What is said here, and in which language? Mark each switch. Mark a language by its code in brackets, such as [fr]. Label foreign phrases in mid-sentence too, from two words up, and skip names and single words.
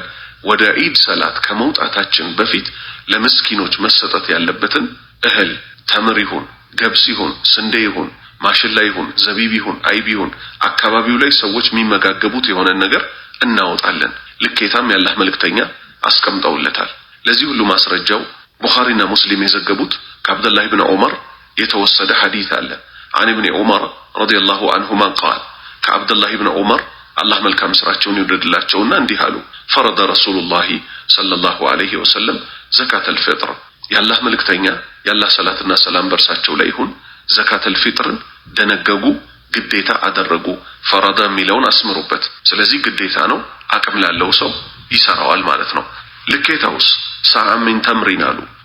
[am] ወደ ዒድ ሰላት ከመውጣታችን በፊት ለምስኪኖች መሰጠት ያለበትን እህል ተምር ይሁን ገብስ ይሁን ስንዴ ይሁን ማሽላ ይሁን ዘቢብ ይሁን አይብ ይሁን አካባቢው ላይ ሰዎች የሚመጋገቡት የሆነ ነገር እናወጣለን። ልኬታም ያላህ መልእክተኛ አስቀምጠውለታል። ለዚህ ሁሉ ማስረጃው ቡኻሪና ሙስሊም የዘገቡት ከአብዱላህ ኢብኑ ዑመር የተወሰደ ሐዲስ አለ። [ar] عن ابن عمر رضي الله عنهما قال [am] ከአብዱላህ ኢብኑ ዑመር አላህ መልካም ስራቸውን ይወደድላቸውና እንዲህ አሉ። [ar] فرض رسول الله صلى الله عليه وسلم زكاة الفطر [am] ያላህ መልእክተኛ ያላህ ሰላትና ሰላም በርሳቸው ላይ ይሁን ዘካተል ፊጥርን ደነገጉ፣ ግዴታ አደረጉ። ፈረዳ የሚለውን አስምሩበት። ስለዚህ ግዴታ ነው፣ አቅም ላለው ሰው ይሰራዋል ማለት ነው። ልኬታውስ [ar] صاع من تمر [am] አሉ።